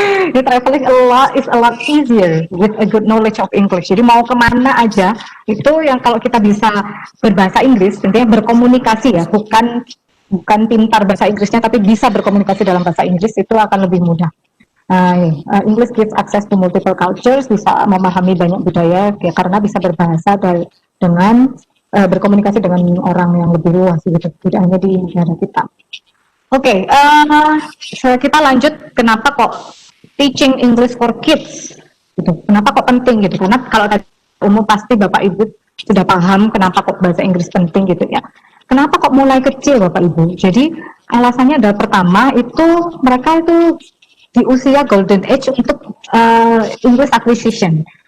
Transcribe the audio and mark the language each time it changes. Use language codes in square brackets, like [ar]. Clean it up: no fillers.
[en] Jadi traveling is a lot easier with a good knowledge of English. [id] Jadi mau kemana aja, itu yang kalau kita bisa berbahasa Inggris, tentunya berkomunikasi ya, bukan pintar bahasa Inggrisnya, tapi bisa berkomunikasi dalam bahasa Inggris, itu akan lebih mudah. [en] English gives access to multiple cultures, [id] bisa memahami banyak budaya ya, karena bisa berbahasa dengan berkomunikasi dengan orang yang lebih luas gitu, tidak hanya di negara kita. Oke, kita lanjut. Kenapa kok [en] teaching English for kids? [id] Gitu. Kenapa kok penting gitu? Karena kalau tadi umum pasti Bapak Ibu sudah paham kenapa kok bahasa Inggris penting gitu ya. Kenapa kok mulai kecil Bapak Ibu? Jadi alasannya adalah pertama itu mereka itu di usia golden age untuk English acquisition.